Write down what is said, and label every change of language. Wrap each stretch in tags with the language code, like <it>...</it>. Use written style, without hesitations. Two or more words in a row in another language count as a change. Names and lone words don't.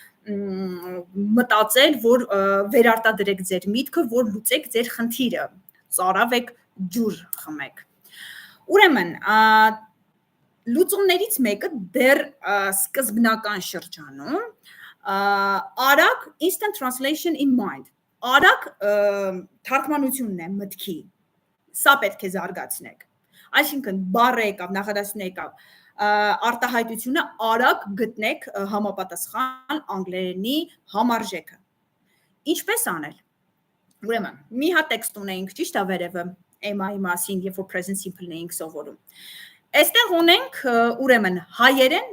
<hy>մտածել, որ վերարտադրեք ձեր միտքը, որ լուծեք ձեր խնդիրը, ծարավեք, ջուր խմեք։ Ուրեմն, լուծումներից մեկը դեռ սկզբնական շրջանում արագ</hy> <en>instant translation in mind,</en> <hy>արագ թարգմանությունն է մտքի, սա պետք է զարգացնեք, այսինքն բառը եկավ, նախադասությունը եկավ, արտահայտությունը արագ գտնեք համապատասխան անգլերենի համարժեքը։ Ինչպես անել։ Ուրեմն, մի հատ տեքստ ունեինք, ճիշտ է վերևը, am-ի մասին, երբ որ</hy> <en>present simple-</en> <hy>ն էինք սովորում։ Այստեղ ունենք ուրեմն հայերեն,</hy>